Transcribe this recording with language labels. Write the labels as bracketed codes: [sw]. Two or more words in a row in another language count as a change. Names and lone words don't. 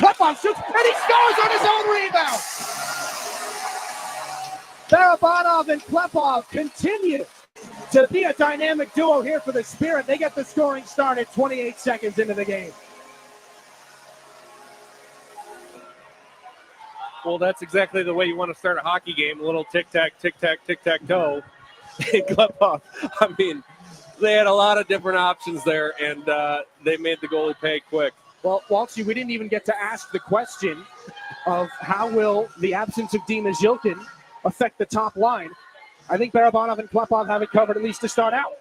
[en] Klepov shoots, and he scores on his own rebound. Barabanov and Klepov continue to be a dynamic duo here for the Spirit. They get the scoring started 28 seconds into the game. Well, that's exactly the way you want to start a hockey game. A little tic-tac, tic-tac, tic-tac-toe. Klepov, I mean, they had a lot of different options there, and they made the goalie pay quick. Well, Walshy, we didn't even get to ask the question of how will the absence of Dimas Yilkin affect the top line. I think Barabanov and Klepov have it covered, at least to start out.